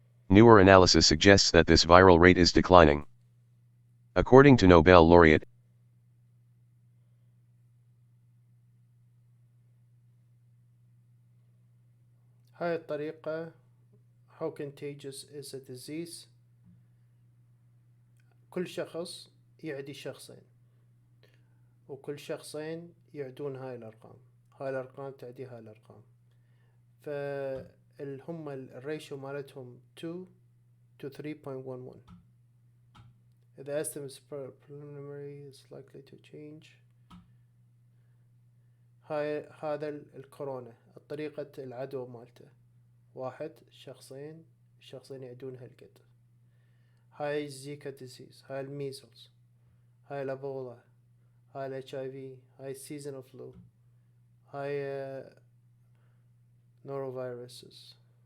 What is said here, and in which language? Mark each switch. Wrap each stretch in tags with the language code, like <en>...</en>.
<en>Newer analysis suggests that this viral rate is declining. According to Nobel laureate</en> <ar>هاي الطريقة</ar> <en>how contagious is a disease.</en> <ar>كل شخص يعدي شخصين وكل شخصين يعدون هاي الأرقام، هاي الأرقام تعدي هاي الأرقام، فالهم الريشيو مالتهم 2 to 3.11.</ar> <en>The estimates preliminary is likely to change.</en> <ar>هذا الكورونا طريقة العدوى مالته 1 شخصين يعدون هالقد. هاي الزيكا ديزيز، هاي الميزلز، هاي الابولا، هاي ال HIV، هاي السيزونال فلو، هاي نوروفيروسز.</ar>